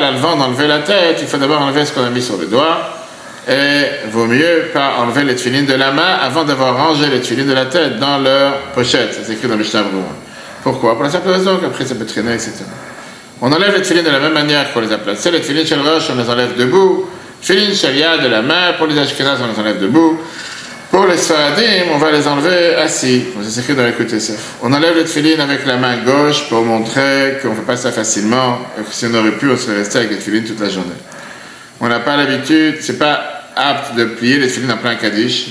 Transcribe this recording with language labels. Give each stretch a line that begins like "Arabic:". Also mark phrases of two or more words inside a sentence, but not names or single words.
French: Avant d'enlever la tête, il faut d'abord enlever ce qu'on a mis sur les doigts. Et vaut mieux pas enlever les tefillin de la main avant d'avoir rangé les tefillin de la tête dans leur pochette. Ça s'écrit dans Mishnah Berurah. Pourquoi? Pour la simple raison qu'après ça peut traîner, etc. On enlève les tefillin de la même manière qu'on les a placés.
Hebrew: Les תפילין של ראש,
French: on les enlève debout.
Hebrew: תפילין של יד
French: de la main. Pour les ashkenazes, on les enlève debout. Pour les sfaradim, on va les enlever assis. Ça s'écrit dans l'écoute SF. On enlève les tefillin avec la main gauche pour montrer qu'on ne fait pas ça facilement. Et que si on aurait pu, on serait resté avec les tefillin toute la journée. On n'a pas l'habitude, c'est pas apte de plier les tefillin en plein Kaddish.